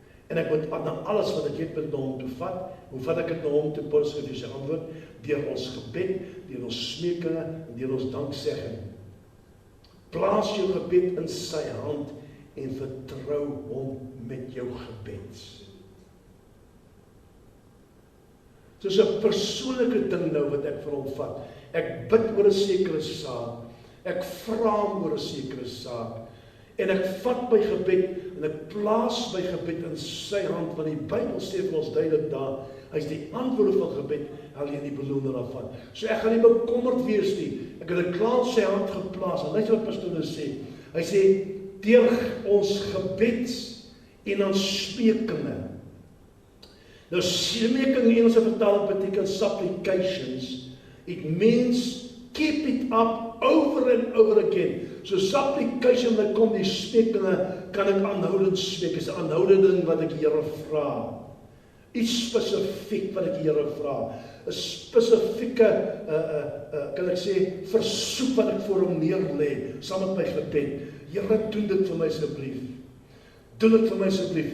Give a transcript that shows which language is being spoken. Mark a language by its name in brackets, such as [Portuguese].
[Afrikaans] En ek moet na alles wat ek het met hom toe vat. Hoe vat ek het na hom toe? Paulus gee sy antwoord deur ons gebed, deur ons smeekinge en deur ons danksegging. Plaas jou gebed in sy hand en vertrou hom met jou gebed. Dis 'n persoonlike ding nou wat ek vir hom vat. Ek bid oor 'n sekere saak. Ek vra hom oor 'n sekere saak. En ek vat my gebed en ek plaas my gebed in sy hand, want die Bybel sê vir ons duidelik daar, hy is die antwoord van gebed, alleen die beloner daarvan. So ek gaan nie bekommerd wees nie. Ek het dit klaar in sy hand geplaas. En luister wat pastoor sê. Hy sê, deur ons gebed en ons smeekinge. Nou, smeeking in Engelse vertaling beteken supplications. [English] It means keep it up over and over again. [Afrikaans] So supplication, wat kom die smeekinge, kan ek aanhoudend smeek. Is 'n aanhoudende ding wat ek die Here vra. Iets spesifiek wat ek die Here vra. 'n Spesifieke, kan ek sê, versoek wat ek voor hom neerlê, saam met my gebed. Here, doen dit vir my asseblief. Doen dit vir my asseblief.